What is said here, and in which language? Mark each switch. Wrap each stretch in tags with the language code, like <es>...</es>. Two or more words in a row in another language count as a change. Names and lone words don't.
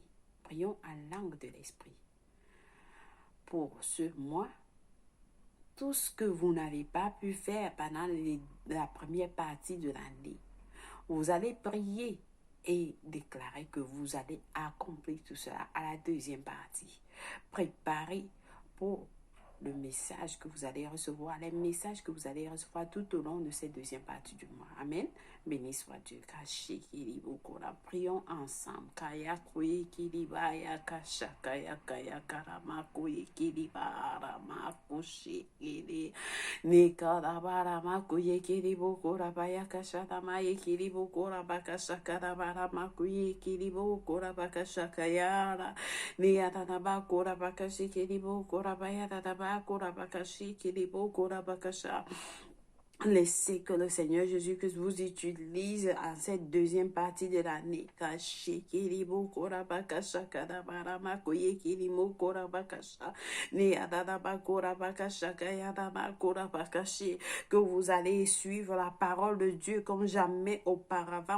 <fr>Prions en langue de l'esprit. Pour ce mois, tout ce que vous n'avez pas pu faire pendant la première partie de l'année, vous allez prier et déclarer que vous allez accomplir tout cela à la deuxième partie. Préparez pour le message que vous allez recevoir, les messages que vous allez recevoir tout au long de cette deuxième partie du mois. Amen. Béni soit Dieu. Prions ensemble. Kaya kuye kiriba ya kasha kaya kaya karama kuye kiriba arama kushi kiri ni karabara ma kuye kiribo korabaya kasha dama ye kiribo korabakasha karabara ma kuye kiribo korabakasha kayara ni atanaba korabakashi kiribo korabaya tataba korabakashi kiribo korabakasha. Laissez que le Seigneur Jésus-Christ vous utilise en cette deuxième partie de l'année. Que vous allez suivre la parole de Dieu comme jamais auparavant.</fr>